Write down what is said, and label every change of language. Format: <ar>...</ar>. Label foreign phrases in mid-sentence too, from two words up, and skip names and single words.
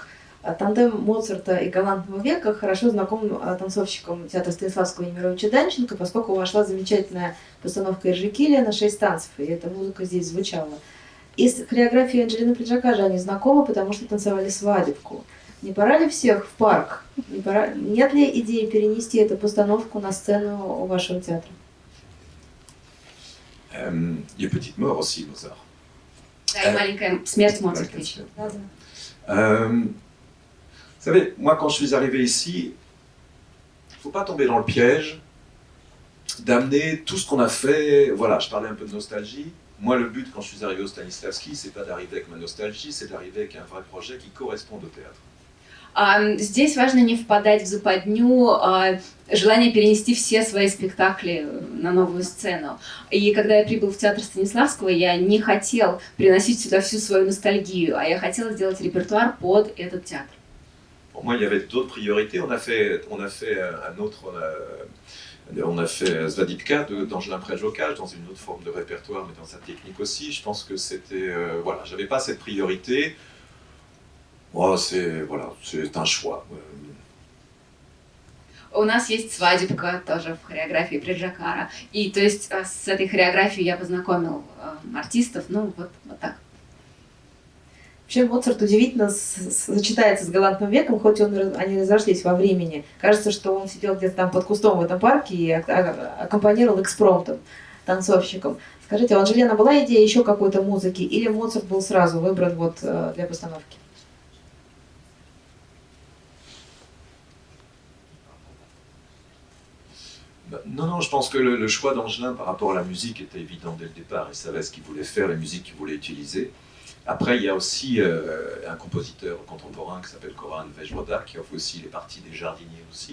<ru>Тандем Моцарта и Галантного века хорошо знаком танцовщикам театра Станиславского и Немировича Данченко, поскольку вошла замечательная постановка Эржикилия на 6 танцев, и эта музыка здесь звучала. Из хореографии Анджелины Приджакажи они знакомы, потому что танцевали свадебку. Не пора ли всех в парк? Нет ли идеи перенести эту постановку на сцену вашего театра?</ru> <fr>Il y a Petite Mort aussi, Mozart.</fr> <ru>Да, и маленькая смерть Моцарта.</ru> <fr>Vous savez, moi quand je suis arrivé ici, il ne faut pas tomber dans le piège d'amener tout ce qu'on a fait. Voilà, je parlais un peu de nostalgie. Moi, le but quand je suis arrivé au Stanislavski, c'est pas d'arriver avec ma nostalgie, c'est d'arriver avec un vrai projet qui corresponde au théâtre.</fr> <ru>Здесь важно не впадать в западню, желание перенести все свои спектакли на новую сцену. И когда я прибыл в театр Станиславского, я не хотел приносить сюда всю свою ностальгию, а я хотела сделать репертуар под этот театр.</ru> <fr>Pour moi, il y avait d'autres priorités. On a fait un autre... On a fait Svadipka d'Angelin Prejokaj dans une autre forme de répertoire, mais dans sa technique aussi. Je pense que c'était... voilà, j'avais pas cette priorité. Oh, c'est un choix.</fr> <ru>У нас есть свадебка тоже в хореографии Приджакара. И то есть с этой хореографией я познакомил артистов, ну вот так. Вообще Моцарт удивительно сочетается с Галантным веком, хоть они разошлись во времени. Кажется, что он сидел где-то там под кустом в этом парке и аккомпанировал экспромтом, танцовщиком. Скажите, у Анджелины была идея еще какой-то музыки, или Моцарт был сразу выбран вот для постановки?</ru> <fr>Non, non, je pense que le choix d'Angelin par rapport à la musique était évident dès le départ. Il savait ce qu'il voulait faire, les musiques qu'il voulait utiliser. Après, il y a aussi un compositeur contemporain qui s'appelle Koran Vejvoda, qui offre aussi les parties des jardiniers aussi.</fr>